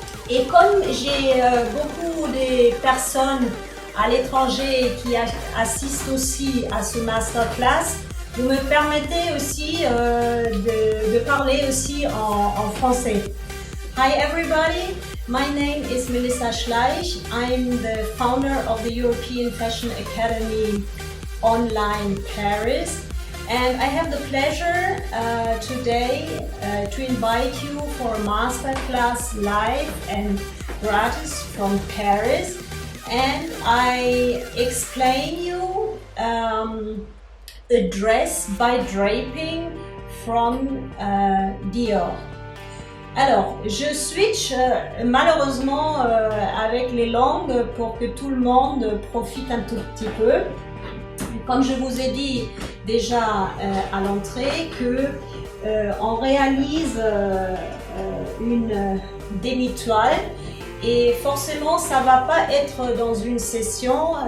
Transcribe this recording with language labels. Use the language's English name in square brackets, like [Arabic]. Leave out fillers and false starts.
[French] Et comme j'ai beaucoup de personnes à l'étranger qui assistent aussi à ce masterclass, vous me permettez aussi de parler aussi en français. [English] Hi everybody, my name is Melissa Schleich. I'm the founder of the European Fashion Academy online Paris. And I have the pleasure today to invite you for a masterclass live and gratis from Paris. And I explain you a dress by draping from Dior. [French] Alors, je switch malheureusement avec les langues pour que tout le monde profite un tout petit peu. Comme je vous ai dit déjà à l'entrée que on réalise une demi-toile et forcément ça va pas être dans une session.